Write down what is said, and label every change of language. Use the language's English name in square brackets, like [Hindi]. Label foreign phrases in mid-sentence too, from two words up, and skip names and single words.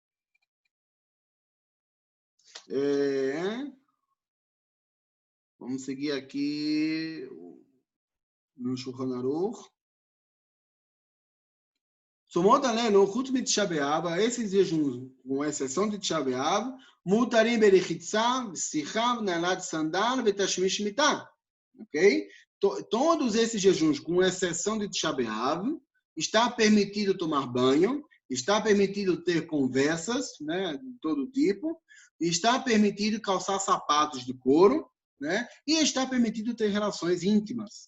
[Portuguese] Vamos seguir aqui no Shulchan Aruch. [Hebrew] צומות אלו חוץ מתשעה באב, [Portuguese] esses jejuns, com exceção de Tisha B'Av, [Hebrew] מותרים ברחיצה שיחה נעילת סנדל בתשמיש מיטה. [Portuguese] Ok? Todos esses jejuns, com exceção de Tisha B'Av, está permitido tomar banho, está permitido ter conversas, né, de todo tipo, está permitido calçar sapatos de couro, né, e está permitido ter relações íntimas.